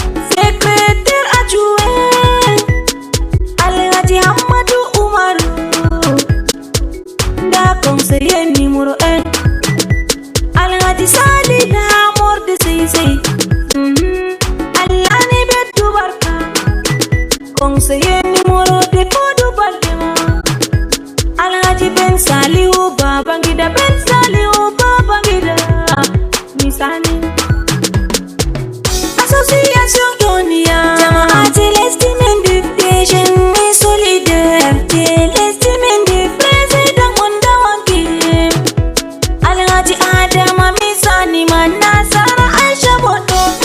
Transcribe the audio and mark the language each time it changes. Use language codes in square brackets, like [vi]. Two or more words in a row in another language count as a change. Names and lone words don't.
[fr] Secrétaire adjoint, Alhaji Hamadou Umaru. Da conseiller numéro un, Alhaji Sali Lamor de Sey Sey. Mhm. [ff] Allah ni betu barka. [fr] Conseiller numéro deux, Kodou Baldema. Alhaji Ben Salihu Babangida, Ben Salihu Babangida. Misani. [ff] Association Yonia. Jamaati lesdi min di, [fr] des jeunes solidaires. [ff] Je lesdi min di, président on dawanke. Alhaji Adama Misani man Nasara Aisha Bodo.